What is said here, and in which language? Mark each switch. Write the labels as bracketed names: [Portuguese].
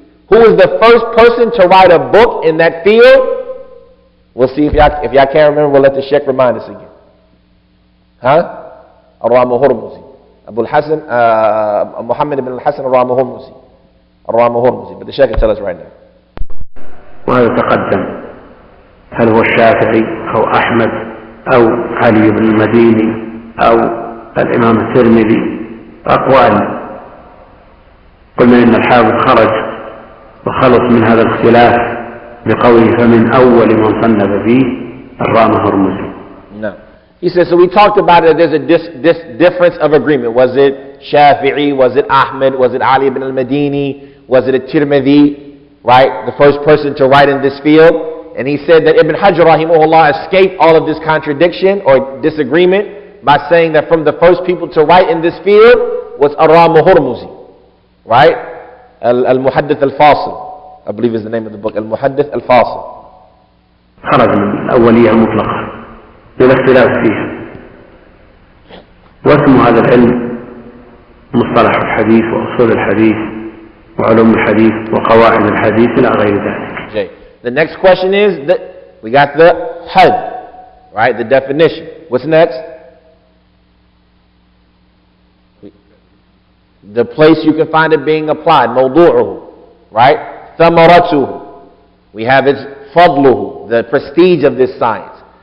[English] Who was the first person to write a book in that field? We'll see if y'all can't remember, we'll let the Sheikh remind us again. Huh? Al-Ramah-Hurmuzi. Abul-Hasan, Muhammad ibn al-Hasan al-Ramah-Hurmuzi. الرامة but the Shaykh can tell us right now. [Arabic] وهذا تقدم، هل هو الشافعي أو أحمد أو علي بن المديني أو الإمام الترمذي؟ أقوال. قلنا إن الحافظ خرج وخلص من هذا الاختلاف بقوله فمن أول من صنف فيه الرام هرمزي. [English] No. He says, so we talked about it, there's a difference of agreement. Was it Shafi'i? Was it Ahmed? Was it Ali ibn al-Madini? Was it a Tirmidhi? Right? The first person to write in this field. And he said that Ibn Hajar rahimahullah escaped all of this contradiction or disagreement by saying that from the first people to write in this field was Ar-Ram Hurmuzi. Right? Al-Muhaddith al-Fasil, I believe is the name of the book. Al-Muhaddith al-Fasil. [Arabic] خرج من الأولية المطلقة بلا اختلاف فيها. واسم هذا العلم مصطلح الحديث وأصول الحديث وعلوم الحديث وقواعد الحديث إلى غير ذلك. [English] Okay. The next question is that we got the had, right? The definition. What's next? The place you can find it being applied. Mawdu'uhu, right? Thamaratuhu. We have its fadluhu, the prestige of this science.